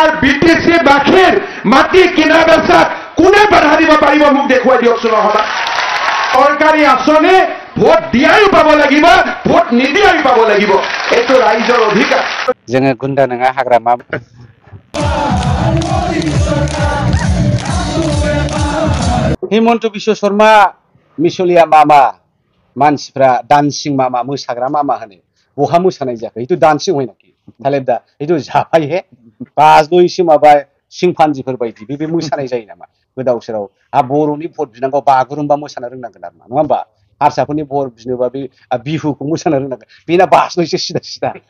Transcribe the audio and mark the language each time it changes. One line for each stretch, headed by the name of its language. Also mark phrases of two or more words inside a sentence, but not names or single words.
Assamese: বিটিসি বাখীৰ মাটি কিনা বেচাত কোনে বাধা দিব পাৰিব মোক দেখুৱাই দিয়কচোন নহবা সৰকাৰী আঁচনি ভোট দিয়ায়ো পাব লাগিব ভোট নিদিয়ায়ো পাব লাগিব এইটো ৰাইজৰ অধিকাৰ
Bodo: जोङो गुन्दा नङा हाग्रामा हिमन्त बिश्व शर्मा मिसलिया मामा मानसिफ्रा डान्सिं मामा मोसाग्रा मामा होनो बहा मोसानाय जाखो इथु डान्सिं होय नाखि थालेब दा इथु जाफाय हे बाजनोइसो माबा सिंफान्जिफोर बायदि बे मोसानाय जायो नामा गोदाव सोराव बर'नि भट बिनांगौ बागुरुम्बा मोसानो रोंनांगोन आरो नङा होमबा हारसाफोरनि भट बिनोबा बे बिहुखौ मोसानो रोंनांगोन बेना बाजनोइसो सिदा सिदा